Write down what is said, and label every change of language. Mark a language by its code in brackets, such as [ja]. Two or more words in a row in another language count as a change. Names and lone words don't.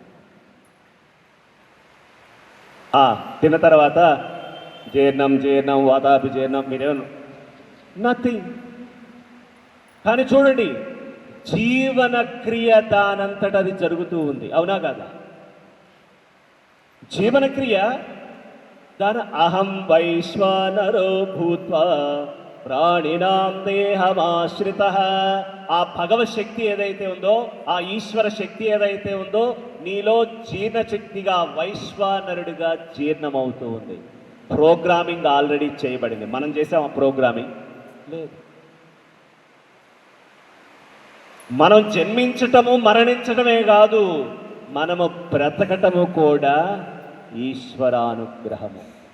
[te] తిన్న తర్వాత జీర్ణం జీర్ణం వాతాపి జీర్ణం, మీరేమో నథింగ్. కానీ చూడండి, జీవన క్రియ దానంతట అది జరుగుతూ ఉంది, అవునా కాదా? జీవన క్రియ దాని [sa] అహం వైశ్వానరో భూత్వా ప్రాణినాం దేహమాశ్రిత. [te] ఆ భగవత్ శక్తి ఏదైతే ఉందో, ఆ ఈశ్వర శక్తి ఏదైతే ఉందో నీలో జీర్ణశక్తిగా వైశ్వానరుడిగా జీర్ణమవుతూ ఉంది. [en] programming already [te] చేయబడింది. మనం చేసాం ఆ ప్రోగ్రామింగ్? లేదు. మనం జన్మించటము మరణించటమే కాదు, మనము బ్రతకటము కూడా ఈశ్వరానుగ్రహము.